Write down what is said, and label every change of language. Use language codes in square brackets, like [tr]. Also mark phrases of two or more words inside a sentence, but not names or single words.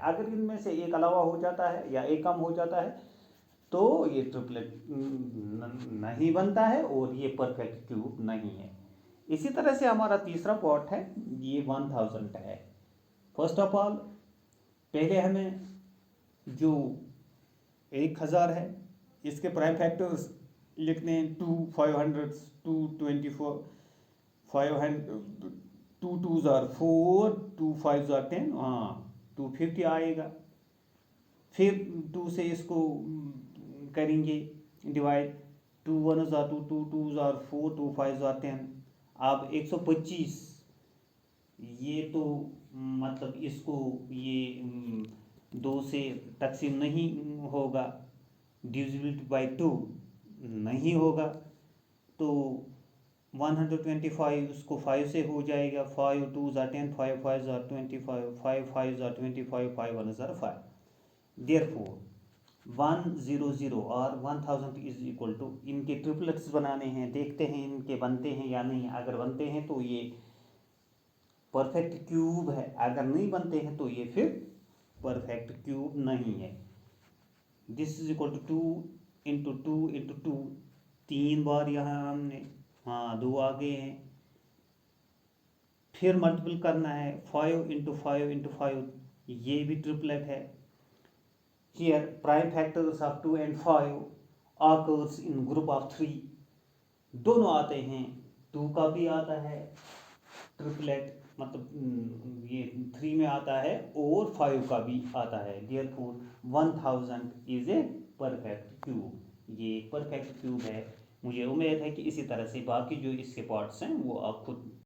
[hi] अगर इनमें से एक अलावा हो जाता है या एक कम हो जाता है तो ये ट्रिपलेट नहीं बनता है और ये [en] perfect cube [hi] नहीं है। इसी तरह से हमारा तीसरा पार्ट है, ये 1000 है। [en] first of all [hi] पहले हमें जो 1000 है इसके [en] prime factors [hi] लिखने हैं, 2 500 2 24 500 2 [en] 2s are 4 2 5s are 10, [hi] हाँ 250 आएगा। फिर 2 से इसको करेंगे डिवाइड, 2 [en] 1s are 2 2 2s are 4 2 5s are 10। [hi] अब 125 ये तो मतलब इसको ये 2 से तकसीम नहीं होगा, [en] divisibility by 2 [hi] नहीं होगा, तो 125 उसको 5 से हो जाएगा, 5 [en] 2s are 10 5 5s are 25 5 5s are 25 5 1s are 5। [hi] Therefore 100 और 1000 [en] is equal to, [hi] इनके ट्रिपलेट्स बनाने हैं, देखते हैं इनके बनते हैं या नहीं। अगर बनते हैं तो ये [en] perfect cube [hi] है, अगर नहीं बनते हैं तो ये फिर [en] perfect cube [hi] नहीं है। [en] this is equal to [hi] 2 इंटू 2 इंटू 2, 3 बार यहाँ हमने, हाँ 2 आ गए हैं। फिर मल्टीपल करना है 5 इंटू 5 इंटू 5, ये भी ट्रिपलेट है। [en] Here prime factors of 2 and 5 occurs in group of 3, [hi] दोनों आते हैं, 2 का भी आता है ट्रिपलेट, मतलब ये 3 में आता है और 5 का भी आता है। [en] Therefore 1000 is a perfect cube, [hi] ये एक [en] perfect cube है। [hi] मुझे उम्मीद है कि इसी तरह से बाकी जो इसके पार्ट्स हैं वो आप खुद